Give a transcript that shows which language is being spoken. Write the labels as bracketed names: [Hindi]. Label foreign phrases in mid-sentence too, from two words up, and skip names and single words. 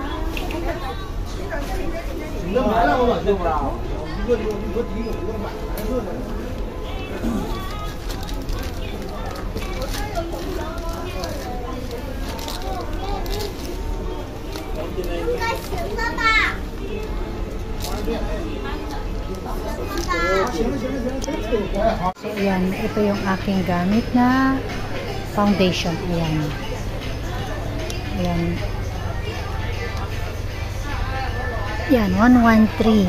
[Chinese] 你这买两个短袖不啊？一个底裤，一个买蓝色的。应该行了吧？ [Filipino] So, ayan. Ito yung aking gamit na foundation. Ayan. Ayan. Yan, 113.